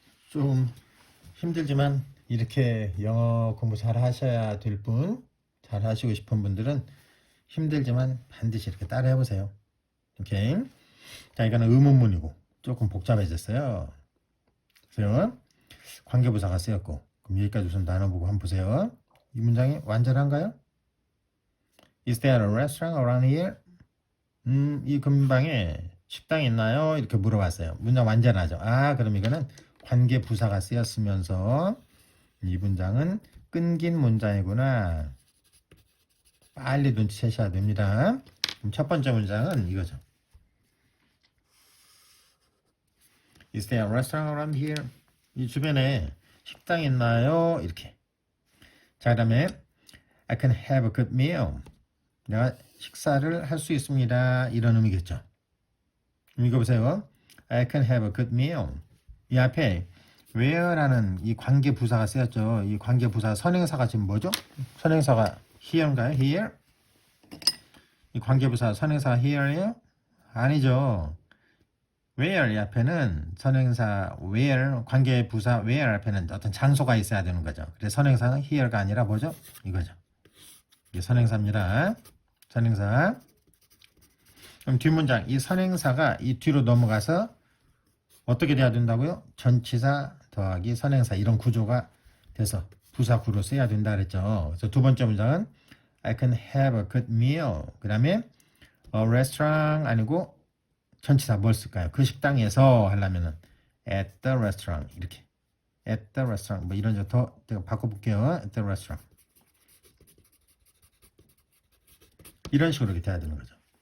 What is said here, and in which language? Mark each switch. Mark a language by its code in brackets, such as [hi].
[ko] 좀 힘들지만 이렇게 영어 공부 잘 하셔야 될 분, 잘 하시고 싶은 분들은 힘들지만 반드시 이렇게 따라 해보세요. 오케이. 자, 이거는 의문문이고 조금 복잡해졌어요. 보세요. 관계부사가 쓰였고 그럼 여기까지 우선 나눠보고 한번 보세요. 이 문장이 완전한가요? [en] Is there a restaurant around here? [ko] 이 근방에 식당 있나요? 이렇게 물어봤어요. 문장 완전하죠. 아, 그럼 이거는 관계부사가 쓰였으면서 이 문장은 끊긴 문장이구나. 빨리 눈치채셔야 됩니다. 그럼 첫 번째 문장은 이거죠. [en] Is there a restaurant around here? [ko] 이 주변에 식당 있나요? 이렇게. [en] 자, 그 다음에 I can have a good meal. [ko] 내가 식사를 할 수 있습니다. [en] 이런 의미겠죠. 이거 보세요. I can have a good meal. [ko] 이 앞에 where라는 이 관계 부사가 쓰였죠. 이 관계 부사 선행사가 지금 뭐죠? 선행사가 here인가요? here? 이 관계 부사 선행사가 here예요? 아니죠. where 이 앞에는 선행사 where 관계 부사 where 앞에는 어떤 장소가 있어야 되는 거죠. 그래서 선행사는 here가 아니라 뭐죠? 이거죠. 이게 선행사입니다. 선행사. 그럼 뒷문장 이 선행사가 이 뒤로 넘어가서 어떻게 돼야 된다고요? 전치사 더하기 선행사 이런 구조가 돼서 부사구로 써야 된다 그랬죠. [en] 그래서 두 번째 문장은 I can have a good meal. [ko] 그 다음에 a restaurant 아니고 전치사 뭘 쓸까요? 그 식당에서 하려면은 at the restaurant 이렇게 at the restaurant 뭐 이런 더 제가 바꿔볼게요. at the restaurant 이런 식으로 이렇게 돼야 되는 거죠.